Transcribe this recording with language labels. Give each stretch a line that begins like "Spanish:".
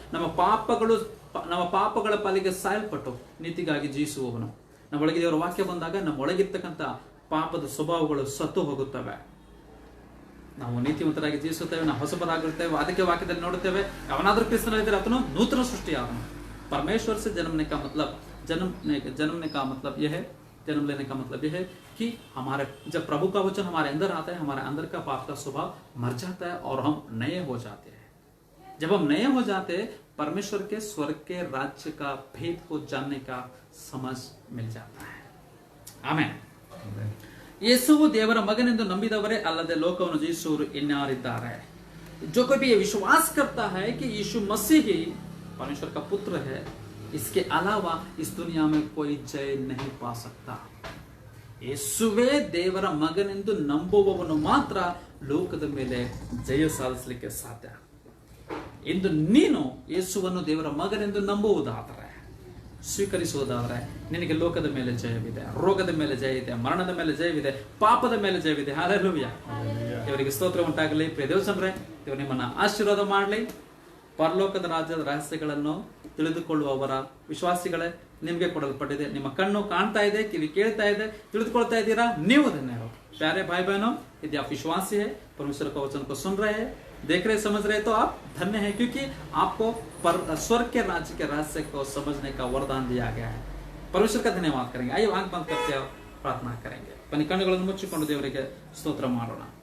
Kannada: ನಮ್ಮ ಪಾಪಗಳ ಪಾಲಿಗೆ ಸಾಯಲ್ಪಟ್ಟು ನೀತಿಗಾಗಿ ಜಯಿಸುವವನು. ನಮ್ಮೊಳಗೆ ದೇವರ ವಾಕ್ಯ ಬಂದಾಗ ನಮ್ಮೊಳಗಿರ್ತಕ್ಕಂಥ ಪಾಪದ ಸ್ವಭಾವಗಳು ಸತ್ತು ಹೋಗುತ್ತವೆ. ನಾವು ನೀತಿವಂತರಾಗಿ ಜೀವಿಸುತ್ತೇವೆ, ನಾವು ಹೊಸಬರಾಗಿರ್ತೇವೆ. ಅದಕ್ಕೆ ವಾಕ್ಯದಲ್ಲಿ ನೋಡುತ್ತೇವೆ, ಅವನಾದ್ರೂ ಕ್ರಿಸ್ತನಲ್ಲಿದ್ದರೆ ಆತನು ನೂತನ ಸೃಷ್ಟಿಯಾದನು.
Hindi: परमेश्वर से जन्म लेने का मतलब यह है, जन्म लेने का मतलब यह है कि हमारे जब प्रभु का वचन हमारे अंदर आता है, हमारे अंदर का पाप का स्वभाव मर जाता है और हम नए हो जाते हैं. जब हम नए हो जाते हैं, परमेश्वर के स्वर्ग के राज्य का भेद को जानने का समझ मिल जाता है. आमेन.
Kannada: ಯೇಸುವು ದೇವರ ಮಗನೆಂದು ನಂಬಿದವರೇ ಅಲ್ಲದೆ ಲೋಕವನ್ನು ಜಯಿಸುವವರು ಇನ್ನಾರಿದ್ದಾರೆ.
Hindi: जो कोई भी ये विश्वास करता है कि यीशु मसीह ही परमेश्वर का पुत्र है, इसके अलावा इस दुनिया में कोई जय नहीं पा सकता.
Kannada: ಯೇಸುವೇ ದೇವರ ಮಗನೆಂದು ನಂಬುವವನು ಮಾತ್ರ ಲೋಕದ ಮೇಲೆ ಜಯ ಸಾಧಿಸಲಿಕ್ಕೆ ಸಾಧ್ಯ. ಇಂದು ನೀನು ಯೇಸುವನ್ನು ದೇವರ ಮಗನೆಂದು ನಂಬುವುದಾದರೆ, ಸ್ವೀಕರಿಸುವುದಾದರೆ, ನಿನಗೆ ಲೋಕದ ಮೇಲೆ ಜಯವಿದೆ, ರೋಗದ ಮೇಲೆ ಜಯ ಇದೆ, ಮರಣದ ಮೇಲೆ ಜಯವಿದೆ, ಪಾಪದ ಮೇಲೆ ಜಯವಿದೆ. ಹಾಲೆಲೂಯಾ. ದೇವರಿಗೆ ಸ್ತೋತ್ರ ಉಂಟಾಗಲಿ. ಪ್ರಿಯ ದೇವಜನರೇ, ದೇವರು ನಿಮ್ಮನ್ನು ಆಶೀರ್ವಾದ ಮಾಡಲಿ. ಪರಲೋಕದ ರಾಜ್ಯದ ರಹಸ್ಯಗಳನ್ನು ತಿಳಿದುಕೊಳ್ಳುವವರ ವಿಶ್ವಾಸಿಗಳೇ, ನಿಮಗೆ ಕೊಡಲ್ಪಟ್ಟಿದೆ. ನಿಮ್ಮ ಕಣ್ಣು ಕಾಣ್ತಾ ಇದೆ, ಕಿವಿ ಕೇಳ್ತಾ ಇದೆ, ತಿಳಿದುಕೊಳ್ತಾ ಇದ್ದೀರಾ, ನೀವು ಧನ್ಯರು.
Hindi: प्यारे भाई बहनों, यदि आप विश्वासी है, परमेश्वर का वचन को सुन रहे हैं, देख रहे, समझ रहे, तो आप धन्य हैं, क्योंकि आपको स्वर्ग के राज्य के रहस्य को समझने का वरदान दिया गया है. परमेश्वर का धन्यवाद करेंगे. आइए आंख बंद करते हैं, प्रार्थना करेंगे.
Kannada: बन्नी ಕಣ್ಣುಗಳನ್ನು ಮುಚ್ಚಿಕೊಂಡು ದೇವರಿಗೆ ಸ್ತೋತ್ರ ಮಾಡೋಣ.